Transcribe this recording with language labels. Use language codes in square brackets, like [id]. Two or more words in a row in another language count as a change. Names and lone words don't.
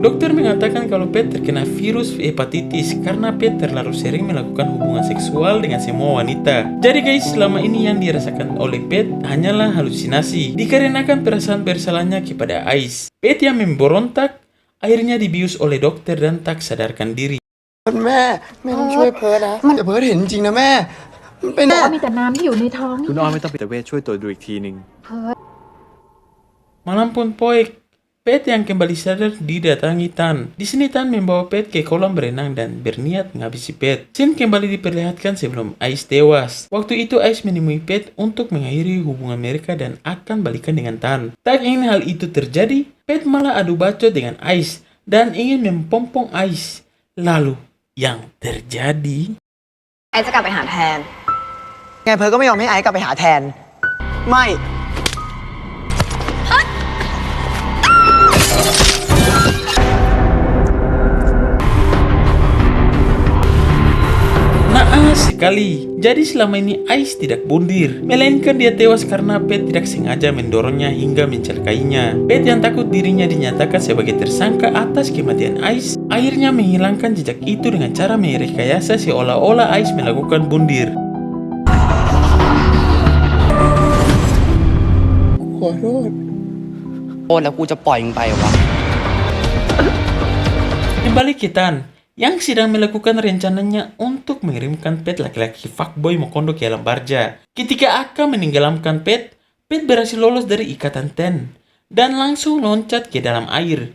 [id] Dokter mengatakan kalau Pet terkena virus hepatitis karena Pet terlalu sering melakukan hubungan seksual dengan semua wanita. Jadi guys, selama ini yang dirasakan oleh Pet hanyalah halusinasi dikarenakan perasaan bersalahnya kepada Ais. Pet yang memberontak akhirnya dibius oleh dokter dan tak sadarkan diri. [th] แม่ต้องช่วยเพิร์ดนะแต่เพิร์ดเห็นจริงนะแม่มันเป็น บอกว่ามีแต่น้ำที่อยู่ในท้องนี่ คุณอ้อมไม่ต้องไปแต่เวชช่วยตรวจดูอีกทีหนึ่ง [id] Malam pun poek, Pet yang kembali sadar didatangi Tan. Di sini Tan membawa Pet ke kolam berenang dan berniat menghabisi Pet. Scene kembali diperlihatkan sebelum Ais tewas. Waktu itu Ais menemui Pet untuk mengakhiri hubungan mereka dan akan balikan dengan Tan. Tak ingin hal itu terjadi, Pet malah adu bacot dengan Ais dan ingin mempompong Ais. Lalu, yang terjadi... [th] ไอจะกลับไปหาแทน ไงเพิร์ดก็ไม่ยอมให้ไอซ์กลับไปหาแทน ไม่ [id] Naas sekali. Jadi selama ini Ais tidak bundir, melainkan dia tewas karena Pet tidak sengaja mendorongnya hingga mencelakainya. Pet yang takut dirinya dinyatakan sebagai tersangka atas kematian Ais, akhirnya menghilangkan jejak itu dengan cara merekayasa seolah-olah Ais melakukan bundir. [th] ขอโทษโอ้แล้วกูจะปล่อยมึงไปวะ [id] Kembali ke Tan, yang sedang melakukan rencananya untuk mengirimkan Pet laki-laki fuckboy Mokondo ke alam barja. Ketika akan menenggelamkan Pet, Pet berhasil lolos dari ikatan Ten dan langsung loncat ke dalam air.